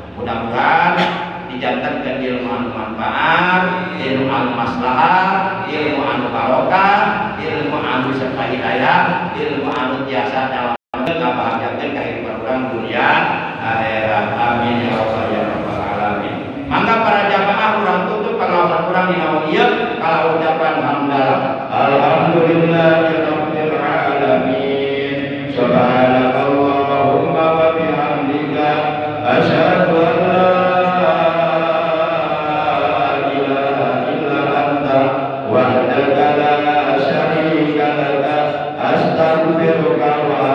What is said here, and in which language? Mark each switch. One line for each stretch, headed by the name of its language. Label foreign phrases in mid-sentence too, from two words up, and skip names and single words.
Sundanese: Mudah-mudahan dijantankeun ilmu anu manfaat, ilmu anu maslahah, ilmu anu barokah, ilmu anu serta hidayah, ilmu anu tiasa dalam ngabahagiakeun kehidupan urang dunia akhirat.
Arabic: آمين يا رب العالمين.
Sundanese: Mangga para jamaah urang tutup pangaosan urang dina ieu kala ucapan hamdalah.
Arabic: الحمد لله رب العالمين. سبحانك اللهم وبحمدك أشهد أن لا إله إلا أنت وحدك لا شريك لك أستغفرك و